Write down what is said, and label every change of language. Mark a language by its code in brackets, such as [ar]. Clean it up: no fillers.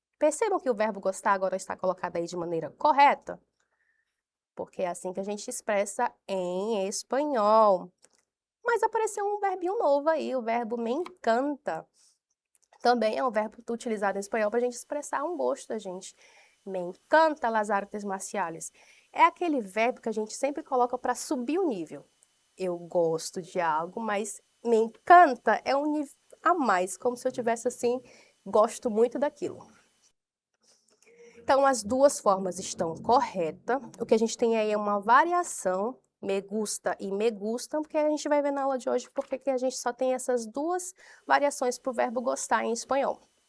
[pt] Percebam que o verbo gostar agora está colocado aí de maneira correta? Porque é assim que a gente expressa em espanhol. Mas apareceu um verbinho novo aí, o verbo me encanta. Também é um verbo utilizado em espanhol para a gente expressar um gosto da gente. [es] Me encanta las artes marciales. [pt] É aquele verbo que a gente sempre coloca para subir o nível. Eu gosto de algo, mas me encanta é um nível a mais, como se eu tivesse assim, gosto muito daquilo. Então, as duas formas estão corretas. O que a gente tem aí é uma variação, me gusta e me gustam, porque a gente vai ver na aula de hoje porque que a gente só tem essas duas variações para o verbo gostar em espanhol.